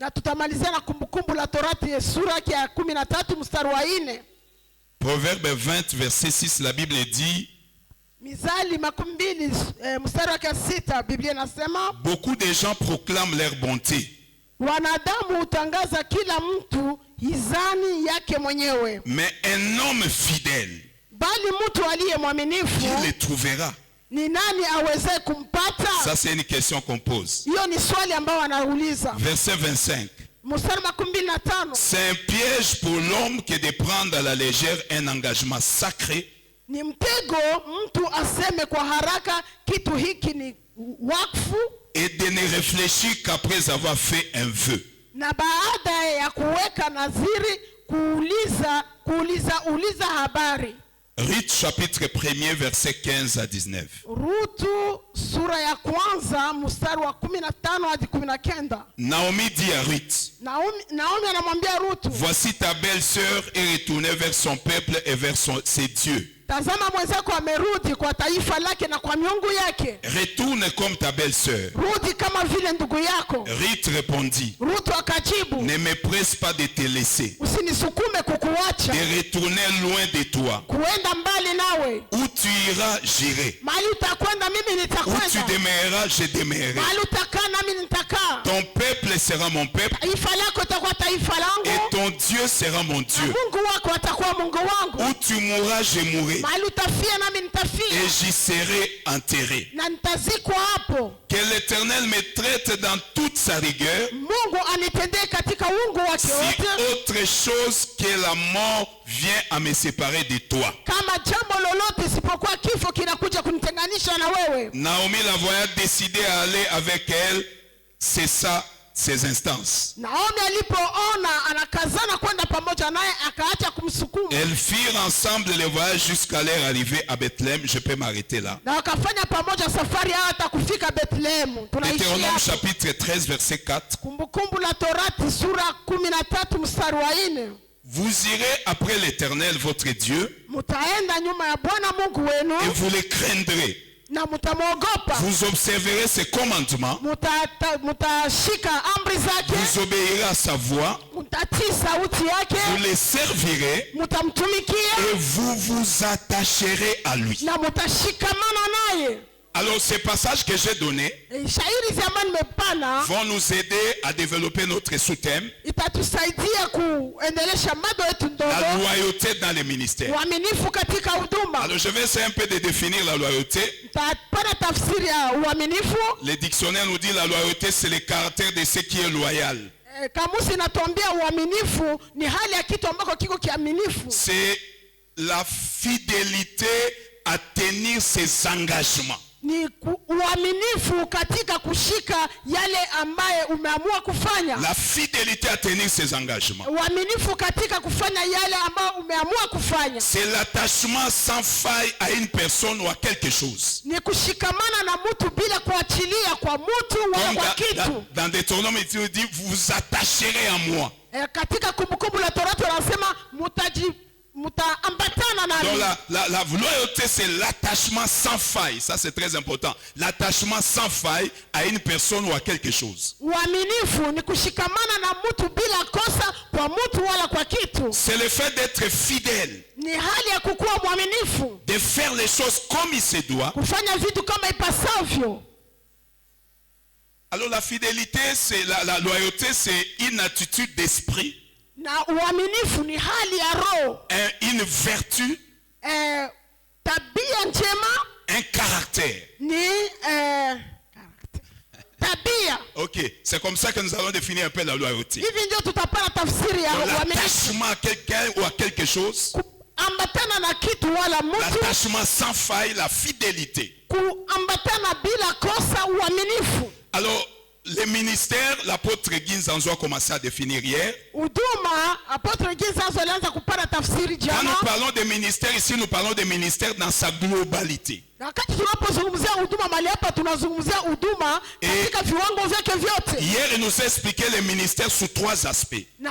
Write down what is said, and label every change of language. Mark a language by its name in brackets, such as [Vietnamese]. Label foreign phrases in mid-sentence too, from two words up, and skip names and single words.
[French] Proverbe 20 verset 6, la Bible dit: beaucoup de gens proclament leur bonté, mais un homme fidèle, qui le trouvera? [Swahili] Ni nani aweze kumpata? [French] Ça c'est une question qu'on pose. [Swahili] Hiyo ni swali ambao wanauliza. [French] Verset 25. C'est un piège pour l'homme que de prendre à la légère un engagement sacré. [Swahili] Ni mtego mtu aseme kwa haraka kitu hiki ni wakfu. [French] Et de ne réfléchir qu'après avoir fait un vœu. [Swahili] Na baada ya kuweka naziri kuuliza habari. [French] Ruth chapitre 1er verset 15 à 19. [Swahili] Ruth sura ya kwanza mstari wa 15 hadi 19. [French] Naomi dit à Ruth. [Swahili] Naomi anamwambia Ruth. [French] Voici ta belle-sœur est retournée vers son peuple et vers ses dieux. [Swahili] Tazama mwenzako amerudi kwa taifa lake na kwa miungu yake. [French] Retourne comme ta belle-sœur. [Swahili] Rudi kama vile ndugu yako. [French] Ruth répondit. [Swahili] Ruth akajibu. [French] Ne me presse pas de te laisser. [Swahili] Usinisukume kukuacha. [French] De retourner loin de toi. [Swahili] Kuenda mbali nawe. [French] Où tu iras, j'irai. [Swahili] Mahali utakwenda mimi nitakwenda. [French] Où tu demeureras, je demeurerai. [Swahili] Mahali utakaa nami nitakaa. [French] Ton peuple sera mon peuple. [Swahili] Taifa lako itakuwa taifa langu. [French] Et ton Dieu sera mon Dieu. [Swahili] Mungu wako atakuwa Mungu wangu. [French] Où tu mourras, je mourrai. [Swahili] Mahali utafia nami nitafia. [French] Et j'y serai enterré. [Swahili] Na nitazikwa hapo. [French] Que l'Éternel me traite dans toute sa rigueur. [Swahili] Mungu anitendee katika uungu wake wote. [French] Si autre chose que la mort vient à me séparer de toi. [Swahili] Kama jambo lolote isipokuwa kifo kinakuja kunitenganisha na wewe. [French] Naomi la voyant décider à aller avec elle, c'est ça ses instances. [Swahili] Naomi alipoona anakazana kwenda pamoja naye akaacha kumsukuma. [French] Elles firent ensemble le voyage jusqu'à leur arrivée à Bethléem. Je peux m'arrêter là. [Swahili] Na wakafanya pamoja safari hata kufika Bethlehem. [French] Deutéronome chapitre 13 verset 4. [Swahili] Kumbukumbu la Torati sura 13 mstari wa 4. [French] Vous irez après l'Éternel votre Dieu. [Swahili] Mutaenda nyuma ya Bwana Mungu wenu. [French] Et vous le craindrez. [Swahili] Na mutamuogopa. [French] Vous observerez ses commandements. [Swahili] Mutashika amri zake. [French] Vous obéirez à sa voix. [Swahili] Mutatii sauti yake. [French] Vous le servirez. [Swahili] Mutamtumikia. [French] Et vous vous attacherez à lui. [Swahili] Na mutashikamana naye. [French] Alors ces passages que j'ai donnés vont nous aider à développer notre sous-thème. La loyauté dans les ministères. Alors je vais essayer un peu de définir la loyauté. Le dictionnaire nous dit la loyauté c'est le caractère de ce qui est loyal. C'est la fidélité à tenir ses engagements. [Swahili] Ni uaminifu katika kushika yale ambaye umeamua kufanya. [French] La fidélité à tenir ses engagements. [Swahili] Uaminifu katika kufanya yale ambayo umeamua kufanya. [French] C'est l'attachement sans faille à une personne ou à quelque chose. [Swahili] Ni kushikamana na mtu bila kuachilia kwa mtu wala kwa kitu. [French] Dans Deutéronome il dit vous attacherez à moi. [Swahili] Katika kumbukumbu la Torati wanasema [French] donc la loyauté c'est l'attachement sans faille. Ça c'est très important. L'attachement sans faille à une personne ou à quelque chose. C'est le fait d'être fidèle. De faire les choses comme il se doit. Alors la fidélité, c'est la loyauté, c'est une attitude d'esprit. [Swahili] Na uaminifu ni hali ya roho. [French] Une vertu. [Swahili] Tabia njema. [French] Un caractère. [Swahili] Ni tabia. [French] Ok, c'est comme ça que nous allons définir un peu la loyauté. [Swahili] Hivi ndio tutapata tafsiri ya uaminifu. [French] L'attachement à quelqu'un ou à quelque chose. [Swahili] Kuambatana na kitu wala mtu. [French] L'attachement sans faille, la fidélité. [Swahili] Kuambatana bila kosa, uaminifu. [French] Alors les ministères, l'apôtre Ginzanzo a commencé à définir hier. Quand nous parlons des ministères, ici nous parlons des ministères dans sa globalité. Et hier il nous a expliqué les ministères sous 3 aspects.